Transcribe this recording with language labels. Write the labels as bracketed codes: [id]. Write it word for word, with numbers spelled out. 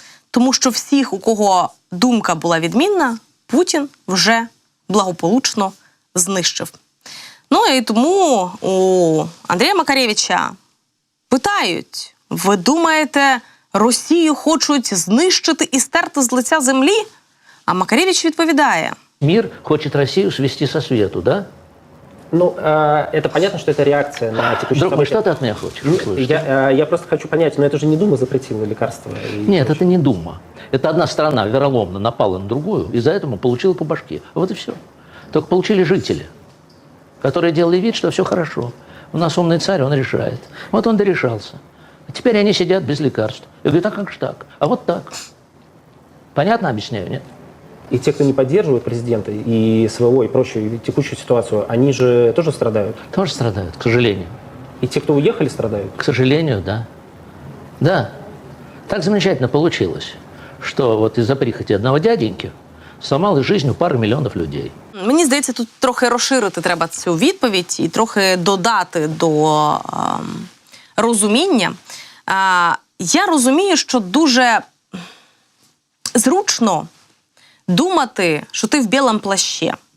[uk] тому що всіх, у кого думка була відмінна, Путін вже благополучно знищив. Ну і тому у Андрія Макаревича питають, ви думаєте, Росію хочуть знищити і стерти з лиця землі? А Макаревич відповідає. [ru] Мир хочет Россию свести со свету, да? Ну, э, это понятно, что это реакция на текущие Друг мой, что ты от меня хочешь? Слышишь? Я, э, я просто хочу понять, но это же не Дума запретила лекарства. Нет, прочее. Это не Дума. Это одна страна вероломно напала на другую и за это получила по башке. Вот и все. Только получили жители, которые делали вид, что все хорошо. У нас умный царь, он решает. Вот он дорешался. А теперь они сидят без лекарств. Я говорю, а как же так? А вот так. Понятно объясняю, нет? И те, кто не поддерживает президента и своего, и прочую, и текущую ситуацию, они же тоже страдают? Тоже страдают, к сожалению. И те, кто уехали, страдают? К сожалению, да. Да. Так замечательно получилось, что вот из-за прихоти одного дяденьки зламали жизнь у пары [uk] мільйонів людей. Мені здається, тут трохи розширити треба цю відповідь і трохи додати до е, розуміння. Е, я розумію, що дуже зручно думати, що ти в білому плащі.